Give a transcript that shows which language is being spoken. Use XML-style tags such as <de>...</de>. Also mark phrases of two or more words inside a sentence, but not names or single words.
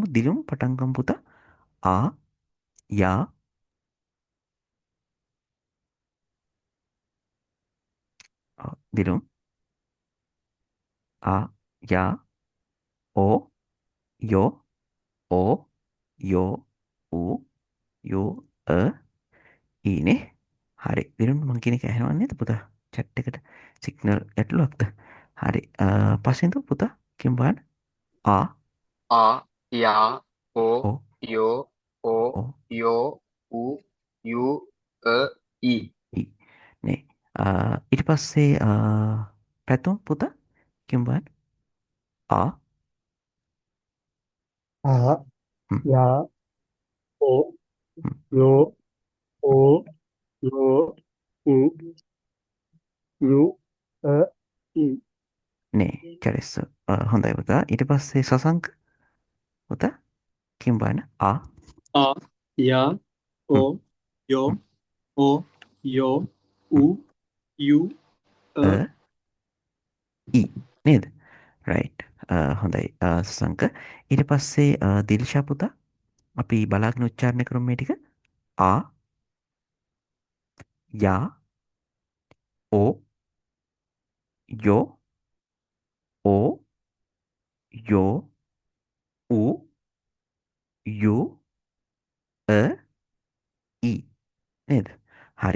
<si>දිලුම් පටන් ගමු පුතා. ආ යා දිලුම් ආ යා ඕ යෝ ඕ යෝ ඌ යෝ ඊනේ. හරි. දිලුම් මං කියන එක ඇහෙනව නේද පුතා? chat එකට සිග්නල් ගැටලුවක්ද? හරි. පස්සෙන් දු පුතා කියමු බලන්න. ආ आ या ओ ඕ यो ओ ඕ यो उ यू अ ई ඊ නේ. ඊට පස්සේ පැතුම් පුතා කියමු බලන්න. ආ आ හ්ම්, या ओ හ්ම්. यो ओ यो उ यू अ ई නේ චරෙස්ස. හොඳයි පුතා. ඊට පස්සේ සසංක පුතා කියමු බලන්න. ආ आ या ओ හ්ම්, यो හ්ම්, ओ यो उ හ්ම්. यू अ අ ඊ නේද? රයිට්. හොඳයි. සසංක ඊට පස්සේ දිල්ෂා පුතා අපි බලාගෙන උච්චාරණය කරමු මේ ටික. ආ යා ඕ යෝ ඕ යෝ ඌ යු අ ඊ නේද? හරි.</si>